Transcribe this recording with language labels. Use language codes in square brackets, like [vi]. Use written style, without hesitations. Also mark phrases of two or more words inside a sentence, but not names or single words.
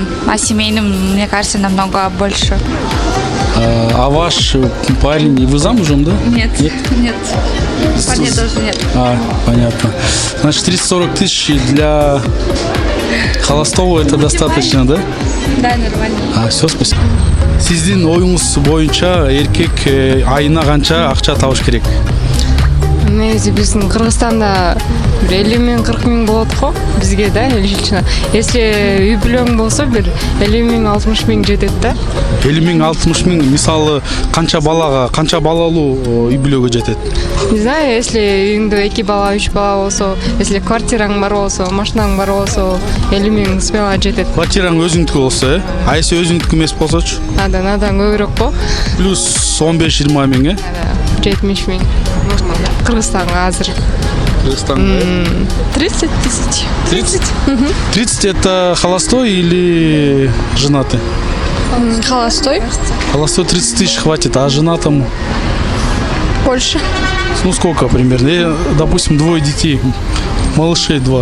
[ru] А семейным, мне кажется, намного больше. А ваш парень, вы замужем, да? Нет. Парня тоже нет. Понятно. Значит, 30-40 тысяч для холостого это достаточно, да? Да, нормально. Все, спасибо. [ky] Сиздин оюңуз боюнча эркек айына канча акча табыш керек? негизи биздин Кыргызстанда 50 миң 40 миң болот го бизге да лично. Если үй бүлөң болсо бир 50 миң 60 миң жетет да. 50 миң 60 миң мисалы канча балага, канча балалуу үй бүлөгө жетет? [ru] Не знаю, если [ky] үйүңдө 2 бала, 3 бала болсо, если квартираң бар болсо, машинаң бар болсо, 50 миң смело жетет. Квартираң өзүңдүкү болсо, [ru] А если [ky] өзүңдүкү эмес болсочу? Надан көбүрөөк го. Плюс 15-20 миң, 70 миң. Кыргызстанга азыр. Кыргызстанга [ru] 30 тысяч. 30? 30 это холостой или женатый? Холостой? Холостой 30 тысяч хватит, а женатому? Больше. Ну сколько примерно? Допустим, 2 детей, малышей 2.